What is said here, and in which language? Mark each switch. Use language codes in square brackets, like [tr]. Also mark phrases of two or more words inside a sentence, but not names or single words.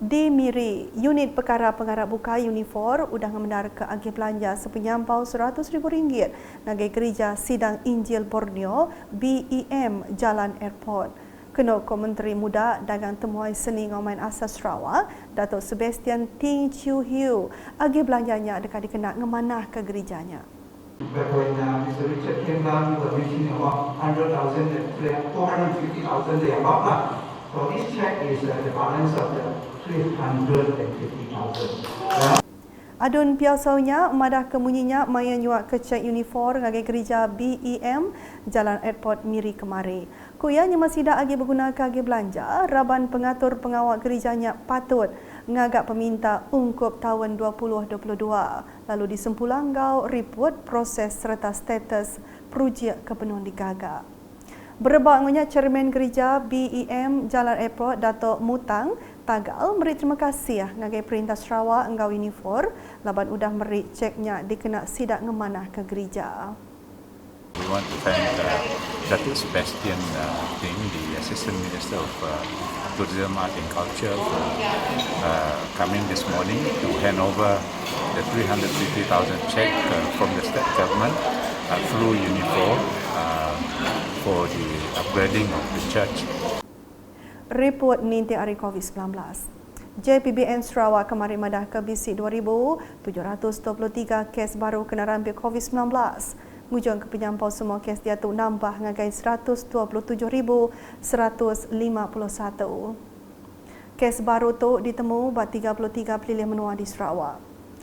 [iba] Di Miri, unit perkara pengarap buka Unifor udah ngemendar ke agih belanja sepenyampau RM100,000 nagai gereja Sidang Injil Borneo BEM Jalan Airport. Kena Menteri Muda Dagang Temuai Seni Ngomain Asas Sarawak, Datuk Sebastian Ting Chiu Hiu, agih belanjanya dekat dikena ngemanah ke gerejanya. [en] But when Mr. Richard came down, he was mentioning about 100,000 and 450,000 they above that. So this check is the balance of the 350,000. [iba] Adun piausaunya madah kemunyinya maya nyuak ke cek Unifor ngagai gereja BEM Jalan Airport Miri kemari. Kuyanya masih dah agi berguna agi belanja, Raban pengatur pengawal gerejanya patut ngagak peminta ungkup tahun 2022. Lalu disempulanggau report proses serta status projek kepenuhan digagak. Berebaknya Chairman Gereja BEM Jalan Airport Datuk Mutang Tagal meri terima kasih ngagai Perintah Sarawak engau Unifor laban udah meri ceknya dikena sidak ngemanah ke gereja. [en] We want to thank Datuk Sebastian Ting, the Assistant Minister of Tourism, Art and Culture, for coming this morning to hand over the 350,000 check from the state government through Unifor for the upgrading of the church. [iba] Report ninti hari COVID-19. JPBN Sarawak kemarin madah ke bisik 2,723 kes baru kena rampai COVID-19. Ngujung ke penyampau semua kes dia tu nambah ngagai 127,151. Kes baru tu ditemu buat 33 pelilih menua di Sarawak.